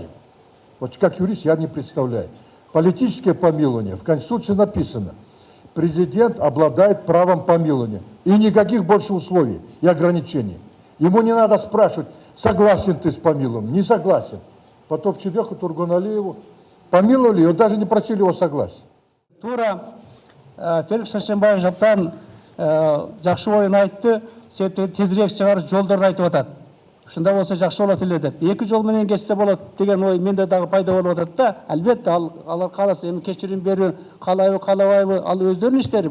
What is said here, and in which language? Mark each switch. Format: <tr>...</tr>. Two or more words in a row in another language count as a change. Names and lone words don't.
<ru>Вот как юрист я не представляю. Политическое помилование, в Конституции написано, президент обладает правом помилования. И никаких больше условий и ограничений. Ему не надо спрашивать, согласен ты с помилованием, не согласен. Потом в Чебеху Тургуналиеву помиловали, и даже не просили его согласия.</ru> <ky>Тура Феликс Сәрсенбаев жаптан жакшы оюн айтты, тезирээк чыгарыш жолдорун айтып атат. Ушундай болсо жакшы болот эле деп. 2 жол менен кетсе болот деген ой менде дагы пайда болуп атат да. Албетте алар кааласа эми кечирим берүү, каалайбы, каалабайбы, ал өздөрүнүн иштери.</ky>